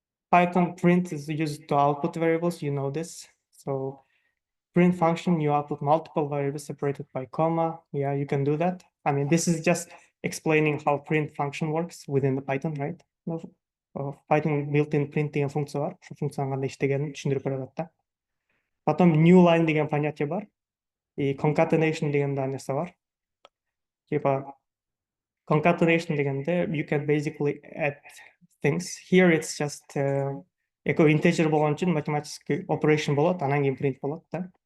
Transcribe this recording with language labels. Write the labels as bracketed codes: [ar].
[en] Python print is used to output variables, you know this. So print function, you output multiple variables separated by comma. Yeah, you can do that. I mean, this is just explaining how print function works within the Python, right? [kk] Python built-in print деген функция бар. Şu функцияның қандай іштегенін түсіндіріп береді да. Потом new line деген понятие бар. И concatenation деген да нәрсе бар. [en] Типа concatenation дегенде you can basically add things. Here it's just integer [kk] болған үшін математический operation болады, анан кейін print болады да.